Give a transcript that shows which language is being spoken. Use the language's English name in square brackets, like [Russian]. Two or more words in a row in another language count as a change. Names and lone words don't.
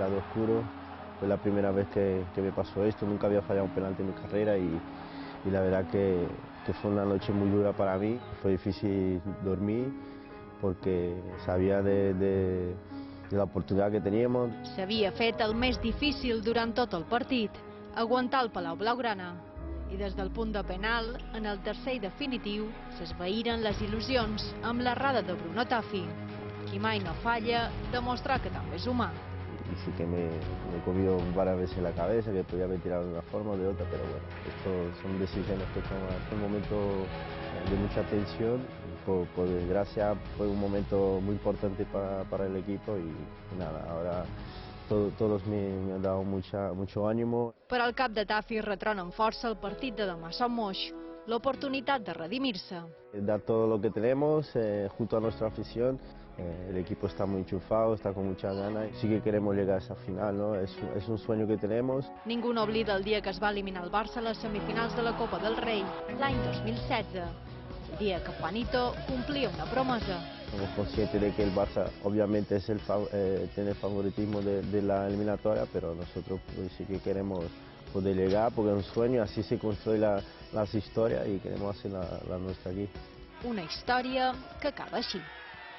[Spanish] oscuro. Fue la primera vez que me pasó esto, nunca había fallado un penalti en mi carrera y la verdad que fue una noche muy dura para mí. Fue difícil dormir porque sabia de la [Catalan] oportunitat que teníem. S'havia fet el més difícil durant tot el partit, aguantar el Palau Blaugrana. I des del punt de penal, en el tercer i definitiu, s'esvaïren les il·lusions amb l'errada de Bruno Tafi. Qui mai no falla, demostra que també és humà. [Spanish] Y sí que me he comido varias veces la cabeza, que podía haber tirado de una forma o de otra, pero bueno, esto son decisiones que toman en un momento de mucha tensión. Por desgracia fue un momento muy importante para el equipo y nada, ahora todos me han dado mucho ánimo. [Catalan] Per al cap de Tafi retrona amb força el partit de demà a Son Moix, l'oportunitat de redimir-se. [Spanish] Dar todo lo que tenemos junto a nuestra afición. El equipo está muy enchufado, está con muchas ganas. Sí que queremos llegar a esa final, ¿no? Es un sueño que tenemos. [Catalan] Ningú no oblida el dia que es va eliminar el Barça a les semifinals de la Copa del Rei, l'any 2016. El dia que Juanito complia una promesa. [Spanish] Somos conscientes de que el Barça obviamente es tiene el favoritismo de la eliminatoria, pero nosotros pues, sí que queremos poder llegar porque es un sueño, así se construyen las historias y queremos hacer la nuestra aquí. [Catalan] Una història que acaba així.